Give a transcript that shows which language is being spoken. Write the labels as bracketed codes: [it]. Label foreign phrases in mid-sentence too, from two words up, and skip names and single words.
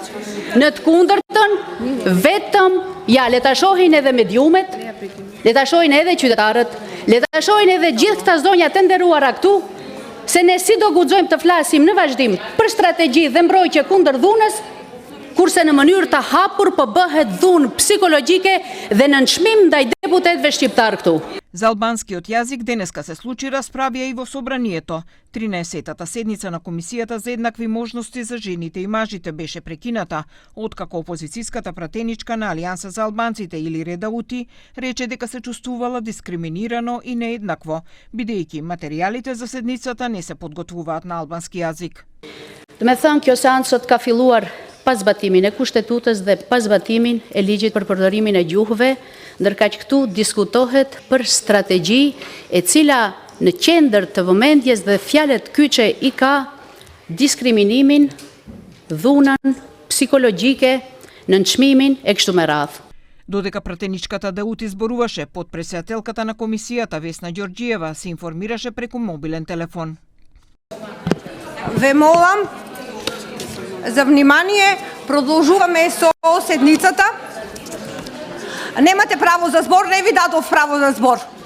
[sq] Në të kundërtën, vetëm le ta shohin edhe mediumet, le ta shohin edhe qytetarët, le ta shohin edhe gjithë këta zonja të nderuara këtu, se ne si do guxojmë të flasim në vazhdim për strategji dhe mbrojtje kundër dhunës, kurse në mënyrë të hapur po bëhet dhunë psikologjike dhe nënçmim ndaj deputetëve shqiptar këtu. [mk] За албанскиот јазик денеска се случи расправија и во собранието. 13-тата седница на Комисијата за еднакви можности за жените и мажите беше прекината, откако опозицијската пратеничка на Алијанса за албанците Илире Даути рече дека се чувствувала дискриминирано и нееднакво, бидејќи материјалите за седницата не се подготвуваат на албански јазик. [sq] Do me thënë, kjo seancë sot ka filluar pas zbatimin e kushtetutës dhe pas zbatimin e ligjit për përdorimin e gjuhëve, ndërkaq këtu diskutohet për strategji e cila në qendër të vëmendjes dhe fjalët kyçe i ka diskriminimin, dhunën psikologjike, nënçmimin e kështu me radhë. [mk] Додека пратеничката Даути зборуваше, подпредседателката на комисијата Весна Ѓорѓиева се информираше преку мобилен телефон. Ве молам за внимание, продолжуваме со седницата. Немате право за збор, не ви дадов право за збор.